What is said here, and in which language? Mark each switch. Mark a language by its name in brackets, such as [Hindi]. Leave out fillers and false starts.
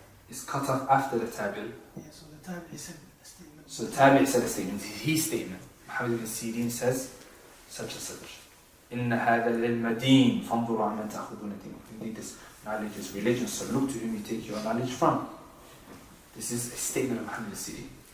[English] It's cut off after the tabi'. Yeah, so the tabi' said a statement. So the tabi' said a statement. His statement. Mahamed ibn Sirin says such and such. [Arabic] إن هذا العلم دين فانظروا عمن تأخذون دينكم. [English] Indeed, this knowledge is religion, so look to whom you take your knowledge from. This is a statement of Muhammad al-Sirin.